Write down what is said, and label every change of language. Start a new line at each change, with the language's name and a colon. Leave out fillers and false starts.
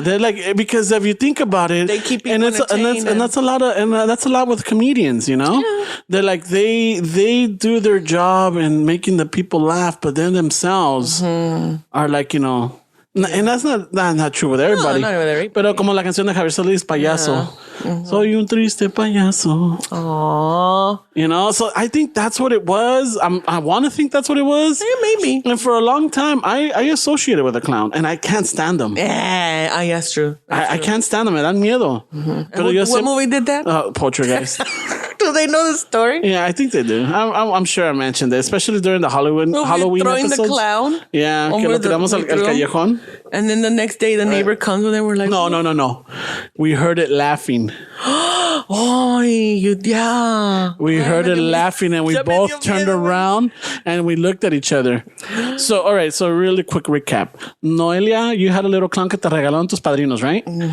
English: They're like, because if you think about it, they keep and that's a lot with comedians, Yeah. They're like, they do their job and making the people laugh, but then themselves are like, and that's not true with everybody. No, not with everybody.
Spanish: Pero como la canción de Javier Solís, Payaso. Soy un triste payaso. Aww.
English: So I think that's what it was. I want to think that's what it was. Yeah, maybe. And for a long time, I associated with a clown, and I can't stand them. Yeah, that's true. I can't stand them.
Spanish: Me dan miedo.
English: What movie did that? Poltergeist. Do they know the story? Yeah, I think they do. I'm sure I mentioned it, especially during the Halloween throwing episodes. The clown.
Spanish: Yeah, que lo tiramos al callejón.
English: And then the next day, the neighbor comes with him. We're like, no. We heard it laughing. Oh, yeah. We heard it laughing, and we both turned around and we looked at each other. So, all right. So, really quick recap. Noelia, you had a little clown
Spanish: que te regalaron tus padrinos,
English: right?